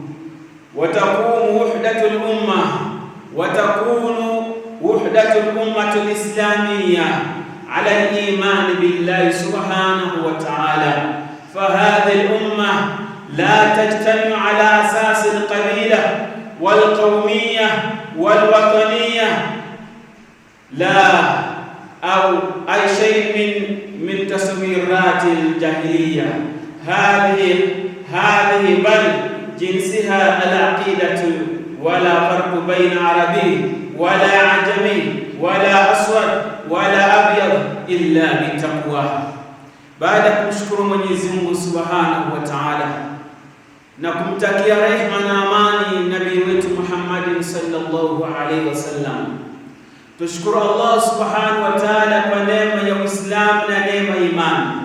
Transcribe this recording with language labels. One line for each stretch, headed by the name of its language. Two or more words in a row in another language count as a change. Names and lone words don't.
Arabic: وتكون وحدة الأمة الإسلامية على الإيمان بالله سبحانه وتعالى، فهذه الأمة لا تجتمع على أساس القبيلة والقومية والوطنية، لا أو أي شيء من تصويرات الجاهلية هذه بل جنسها العقيدة، ولا فرق بين عربي ولا عجمي ولا أسود ولا أبيض إلا بالتقوى.
Swahili: Baada ya kumshukuru Mwenyezi Mungu
Arabic: سبحانه وتعالى
Swahili: na kumtakia rehema na amani nabii wetu Muhammad
Arabic: صلى الله عليه وسلم,
Swahili: tushukuru Allah
Arabic: سبحانه وتعالى
Swahili: kwa neema ya Uislamu na neema imani